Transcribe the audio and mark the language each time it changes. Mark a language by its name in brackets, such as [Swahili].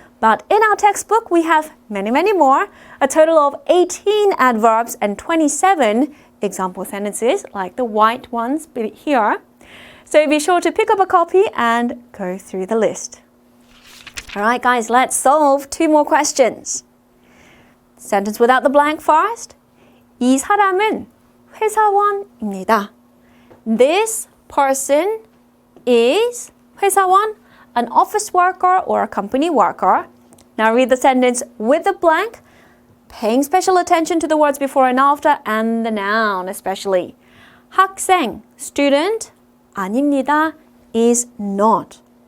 [English] But in our textbook, we have many, many more, a total of 18 adverbs and 27 example sentences, like the white ones here. So be sure to pick up a copy and go through the list. All right, guys, let's solve 2 more questions. Sentence without the blank first. [Korean] 이 사람은 회사원입니다. [English] This person is 회사원, an office worker or a company worker. Now read the sentence with the blank, paying special attention to the words before and after and the noun especially. [Korean] 학생, [English] student, [Korean] 아닙니다, [English] is not.